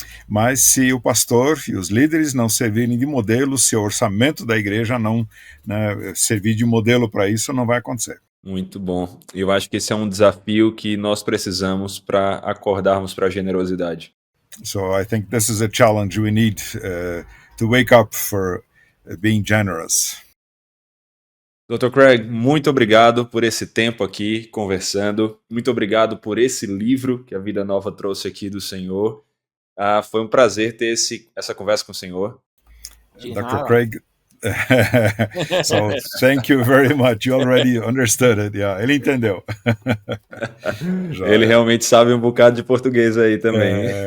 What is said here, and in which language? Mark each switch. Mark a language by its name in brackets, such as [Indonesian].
[Portuguese] mas se o pastor e os líderes não servirem de modelo, se o orçamento da igreja não, né, servir de modelo para isso, não vai acontecer. Muito bom. Eu acho que esse é um desafio que nós precisamos para acordarmos para a generosidade. [English] So I think this is a challenge we need to wake up for being generous. [Portuguese] Dr. Craig, muito obrigado por esse tempo aqui conversando. Muito obrigado por esse livro que a Vida Nova trouxe aqui do Senhor. Foi um prazer ter essa conversa com o senhor. [English] Dr. Craig, so thank you very much. You already understood it. [Portuguese] Yeah, ele entendeu. Ele realmente sabe um bocado de português aí também.